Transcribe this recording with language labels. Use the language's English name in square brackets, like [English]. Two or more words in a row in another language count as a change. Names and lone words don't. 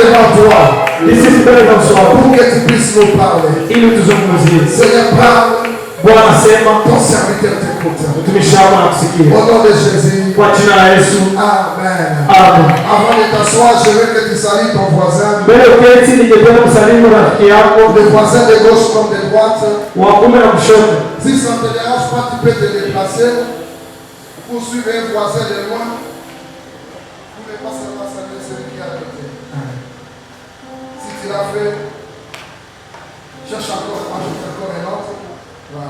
[French] Pour que tu puisses nous parler. Il nous disons, Seigneur, parle [Swahili] Bwana asema, [French] ton serviteur t'écoute. [Swahili] mtumishi wako anakusikia. [French] Au nom de Jésus. [Swahili] Kwa jina la Yesu. [French] Amen. Amen. Avant de t'asseoir, je veux que tu salues ton voisin. [Swahili] Mbele uketi ningependa kusalimu rafiki yako. [French] Le voisin de gauche comme de droite. [Swahili] Wa kuume na kushoto. [French] Si ça ne te dérange pas, tu peux te déplacer pour suivre un voisin de loin. Vous ne pas seulement saluer celui qui est à côté. Si tu l'as fait, cherche encore, moi je fais encore un autre. Voilà.